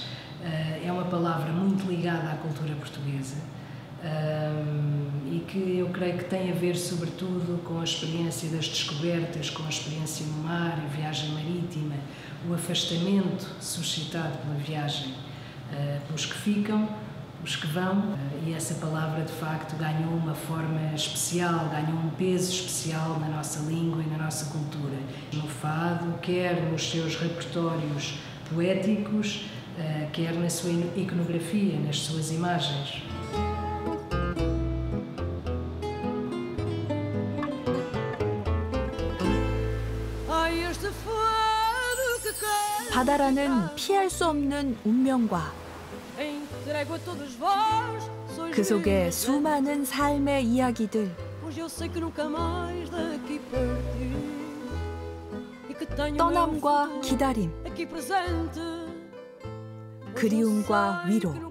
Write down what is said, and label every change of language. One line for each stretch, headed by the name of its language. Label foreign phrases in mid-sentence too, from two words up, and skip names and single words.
Portuguese: É uma palavra muito ligada à cultura portuguesa e que eu creio que tem a ver sobretudo com a experiência das descobertas, com a experiência no mar, a viagem marítima, o afastamento suscitado pela viagem, pelos que ficam, os que vão, e essa palavra de facto ganhou uma forma especial, ganhou um peso especial na nossa língua e na nossa cultura. No fado, quer nos seus repertórios poéticos, quer na sua iconografia, nas suas imagens.
Korean: 바다라는 피할 수 없는 운명과 그 속에 수많은 삶의 이야기들, 떠남과 기다림, 그리움과 위로.